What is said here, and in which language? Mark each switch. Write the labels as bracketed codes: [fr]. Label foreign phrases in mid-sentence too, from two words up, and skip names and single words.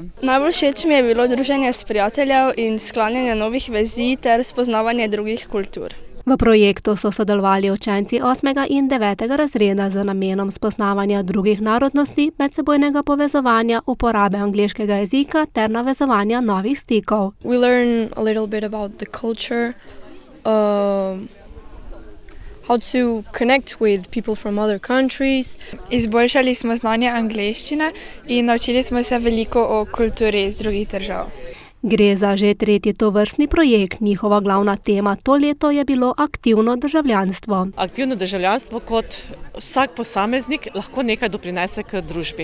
[sl] Najbolj všeč mi je bilo druženje s prijateljev in sklanjanje novih vezi ter spoznavanje drugih kultur. V projektu so sodelovali učenci 8. in 9. razreda z namenom spoznavanja drugih narodnosti, medsebojnega povezovanja, uporabe angleškega jezika ter navezovanja novih stikov. [en] We learn a little bit about the culture, how to connect with people from other countries. [sl] Izboljšali smo znanje angleščine in naučili smo se veliko o kulturi iz drugih držav. Gre za že tretji tovrstni projekt. Njihova glavna tema to leto je bilo aktivno državljanstvo. Aktivno državljanstvo kot vsak posameznik lahko nekaj doprinese k družbi.